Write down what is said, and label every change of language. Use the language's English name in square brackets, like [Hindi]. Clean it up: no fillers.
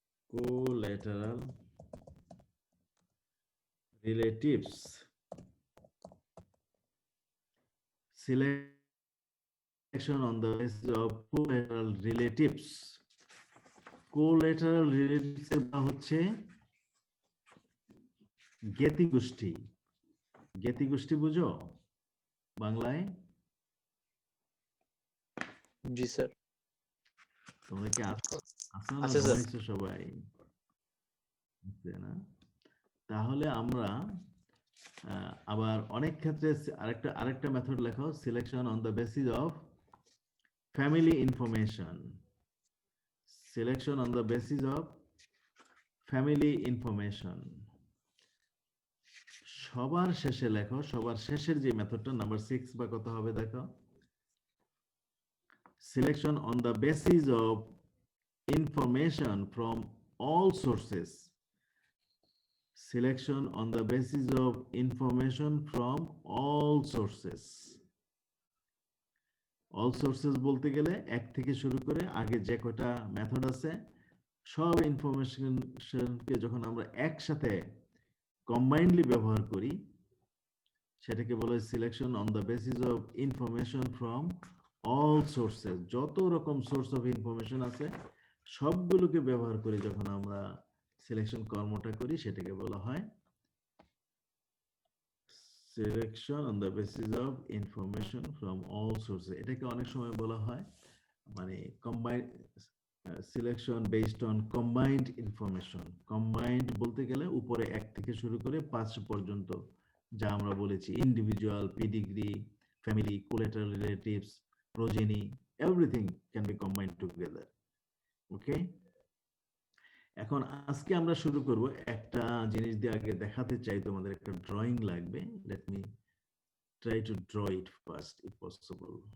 [English] Collateral relatives. Selection on the basis of collateral relatives. [Bangla] Collateral relatives এর হচ্ছে জ্ঞাতি গোষ্ঠী। জ্ঞাতি গোষ্ঠী বুঝো বাংলায়? জি স্যার। তোমরা কি আছো না আছে স্যার। ঘুমাইছো সবাই? না? তাহলে আমরা আবার অনেক ক্ষেত্রে আরেকটা মেথড লেখো, [English] Selection on the basis of family information. Selection on the basis of family information. [Bangla] সবার শেষে লেখো, সবার শেষের যে মেথডটা নাম্বার 6 বা কত হবে দেখো, [English] Selection on the basis of information from all sources. Selection on the basis of information from all sources. [Bangla] All sources বলতে গেলে এক থেকে শুরু করে আগে যে কয়টা মেথড আছে সব ইনফরমেশনকে যখন আমরা একসাথে কম্বাইন্ডলি ব্যবহার করি, সেটাকে বলে [English] Selection on the basis of information from all sources. [Bangla] যত রকম সোর্স অফ ইনফরমেশন আছে সবগুলোকে ব্যবহার করে যখন আমরা সিলেকশন কর্মটা করি, সেটাকে বলা হয় [English] Selection on the basis of information from all sources. [Bangla] এটাকে অনেক সময় বলা হয় মানে [English] Combined selection based on combined information. [Bangla] Combined বলতে গেলে উপরে 1 থেকে শুরু করে 5 পর্যন্ত যা আমরা বলেছি, individual, pedigree, family, collateral relatives, progeny, [English] Everything can be combined together. [Bangla] ওকে, এখন আজকে আমরা শুরু করব একটা জিনিস দিয়ে। আগে দেখাতে চাই, তোমাদের একটা ড্রয়িং লাগবে। [English] Let me try to draw it first if possible.